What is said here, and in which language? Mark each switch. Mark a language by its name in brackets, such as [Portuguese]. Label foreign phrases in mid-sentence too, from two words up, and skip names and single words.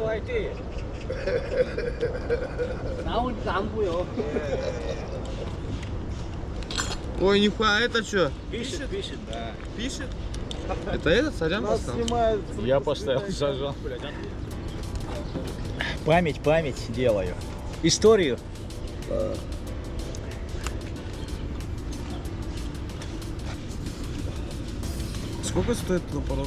[Russian] Лайти. [Korean] 나오니까 안 보여. [Russian] Ой, нихуя, это что? Пишет, да. Пишет? Это этот сорян поставил? Я поставил сажал. Память делаю. Историю. Сколько стоит этот аппарат?